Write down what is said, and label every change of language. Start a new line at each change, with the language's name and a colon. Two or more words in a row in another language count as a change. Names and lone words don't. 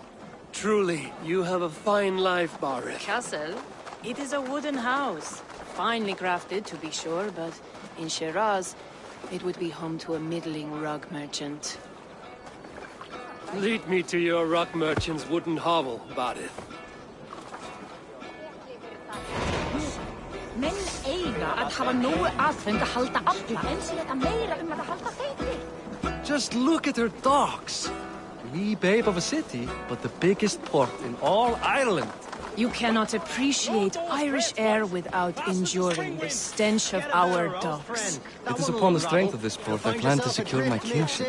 English: Truly, you have a fine life, Barith. Castle? It is a wooden house. Finely crafted, to be sure, but in Shiraz, it would be home to a middling rug merchant. Lead me to your rock merchant's wooden hovel, Barith.
Icelandic: Menn eiga að hafa nógu aðföng að halda afla, eins og þetta meira að halda feiti.
English: Just look at her docks. Wee babe of a city, but the biggest port in all Ireland. You cannot appreciate Irish air without enduring the stench of our docks. It is upon the strength of this port I plan to secure my kingship.